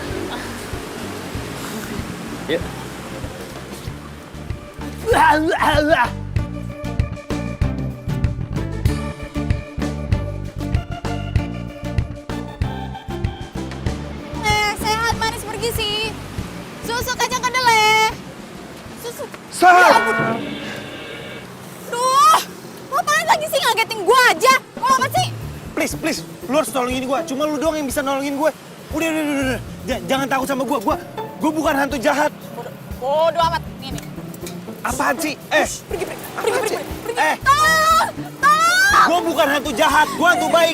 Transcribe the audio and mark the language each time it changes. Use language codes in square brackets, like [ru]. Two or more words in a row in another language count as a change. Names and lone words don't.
[id] Yuk. Sehat manis pergi sih. Susu kacang kedelai. Susu. Duh, lo apaan lagi sih ngagetin gue aja? Mau apa sih? Please, lu harus nolongin gue. Cuma lu doang yang bisa nolongin gue. Udah. Jangan takut sama gue. Gue bukan hantu jahat. Bodoh amat. Nih. Apaan sih? Pergi. Tolong! Gue bukan hantu jahat. Gue hantu baik.